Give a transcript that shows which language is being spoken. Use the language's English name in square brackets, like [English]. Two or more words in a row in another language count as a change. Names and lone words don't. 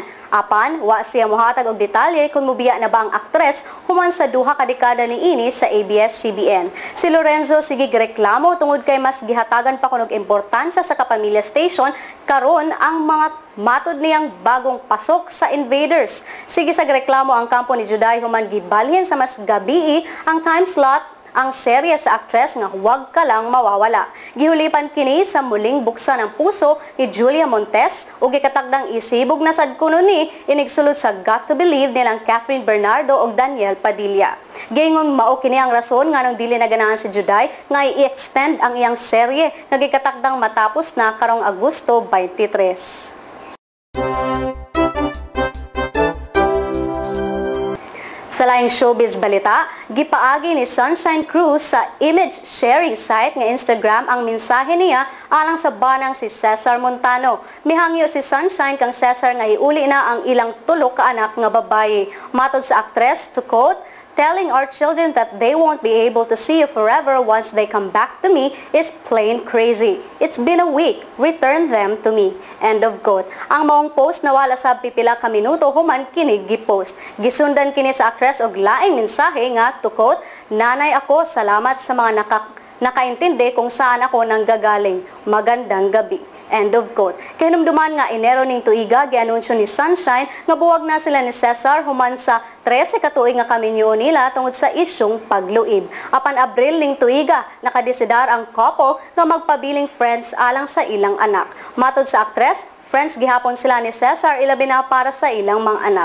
[Cebuano] Apan, wa siya mohatag og detalye kung mubiya na ba ang aktres human sa duha ka dekada niini sa ABS-CBN. Si Lorenzo sige reklamo tungod kay mas gihatagan pa kunog importansya sa Kapamilya Station karon ang mga matod niyang bagong pasok sa Invaders. Sige sa reklamo ang kampo ni Juday human gibalhin sa mas gabii ang time slot ang serye sa aktres nga huwag ka lang mawawala. Gihulipan kini sa muling buksan ang puso ni Julia Montes ug gikatakdang isibog na sad kuno ni inigsulod sa Got to Believe nilang Catherine Bernardo ug Daniel Padilla. Gayngong mao kini ang rason nganong dili na ganahan si Juday nga i-extend ang iyang serye nga gikatakdang matapos na karong Agosto 23. Sa laing showbiz balita, gipaagi ni Sunshine Cruz sa image sharing site nga Instagram ang mensahe niya alang sa banang si Cesar Montano. Mihangyo si Sunshine kang Cesar nga iuli na ang ilang tulo ka anak nga babaye. Matod sa aktres, [English] to quote, "Telling our children that they won't be able to see you forever once they come back to me is plain crazy. It's been a week. Return them to me." End of quote. [Cebuano] Ang maong post na wala sa pipila ka minuto human kini gi-post. Gisundan kini sa aktres og laing mensahe nga, [English] to quote, [Filipino] "Nanay ako, salamat sa mga nakaintindi kung saan ako nanggagaling. Magandang gabi." [English] End of quote. [Cebuano] Kinumduman nga Enero ning tuiga gianunsyo ni Sunshine nga buwag na sila ni Cesar human sa 13 ka tuig nga kaminyo nila tungod sa isyong pagluib. Apan Abril ning tuiga nakadesidar ang couple nga magpabiling friends alang sa ilang anak. Matod sa aktres, friends gihapon sila ni Cesar ilabi na para sa ilang mga anak.